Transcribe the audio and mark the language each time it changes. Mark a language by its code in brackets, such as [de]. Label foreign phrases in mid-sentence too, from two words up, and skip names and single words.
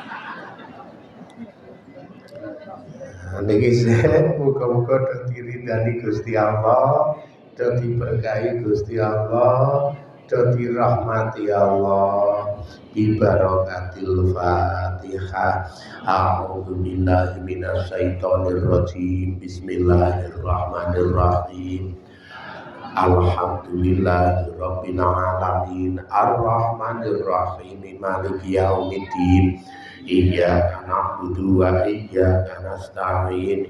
[jv] Niki se muga-muga dadi ridani Gusti Allah, dadi berkahi Gusti Allah, dadi rahmati Allah. [ar] ببركة الفاتحة. أعوذ بالله من الشيطان الرجيم. بسم الله الرحمن الرحيم. الحمد لله رب العالمين. الرحمن الرحيم. مالك يوم الدين. إياك نعبد وإياك نستعين.